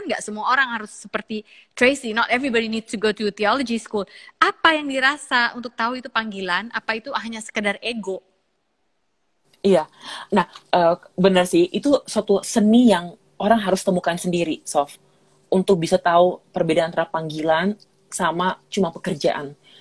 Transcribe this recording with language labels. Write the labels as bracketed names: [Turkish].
[Indonesian] Kan nggak semua orang harus seperti Tracy. [English] Not everybody needs to go to theology school. [Indonesian] Apa yang dirasa untuk tahu itu panggilan? Apa itu hanya sekedar ego? Iya. Nah, benar sih. Itu suatu seni yang orang harus temukan sendiri, Sof. Untuk bisa tahu perbedaan antara panggilan sama cuma pekerjaan.